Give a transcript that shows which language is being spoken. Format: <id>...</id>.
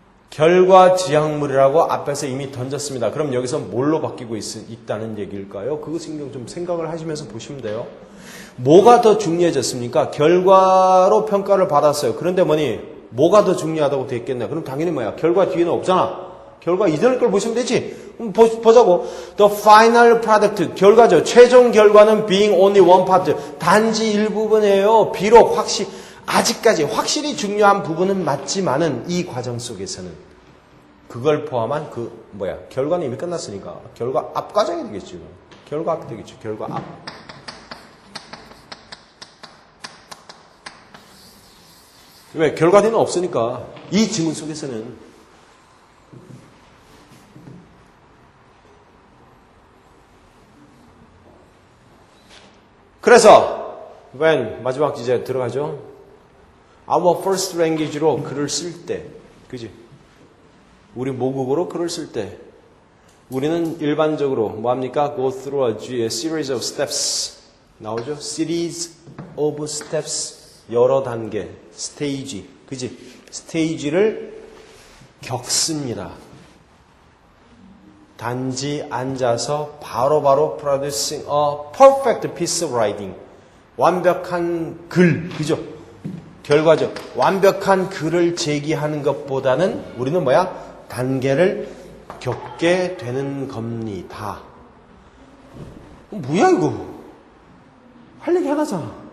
<ko>결과 지향물이라고 앞에서 이미 던졌습니다. 그럼 여기서 뭘로 바뀌고 있다는 얘기일까요? 그거 신경 좀 생각을 하시면서 보시면 돼요. 뭐가 더 중요해졌습니까? 결과로 평가를 받았어요. 그런데 뭐가 더 중요하다고 되어 있겠냐? 그럼 당연히 결과 뒤에는 없잖아. 결과 이전의 걸 보시면 되지. 보자고.</ko> <en>The final product.</en> <ko>결과죠. 최종 결과는</ko> <en>being only one part.</en> <ko>단지 일부분이에요. 비록 아직까지 확실히 중요한 부분은 맞지만은 이 과정 속에서는 그걸 포함한 결과는 이미 끝났으니까 결과 앞 과정이 되겠죠. 결과 앞이 되겠죠. 결과 앞. 왜? 결과 뒤는 없으니까 이 지문 속에서는 그래서 when 마지막 주제 들어가죠.</ko> <en>Our first language</en> <ko>로 글을 쓸 때, 그지? 우리 모국어로 글을 쓸 때, 우리는 일반적으로 뭐합니까?</ko> <en>Go through a series of steps.</en> <ko>나오죠?</ko> <en>Series of steps.</en> <ko>여러 단계, 스테이지, 그지? 스테이지를 겪습니다. 단지 앉아서 바로바로</ko> <en>producing a perfect piece of writing.</en> <ko>완벽한 글, 그죠? 결과죠. 완벽한 글을 제기하는 것보다는 우리는 단계를 겪게 되는 겁니다. 뭐야 이거? 할 얘기 하나잖아.</ko>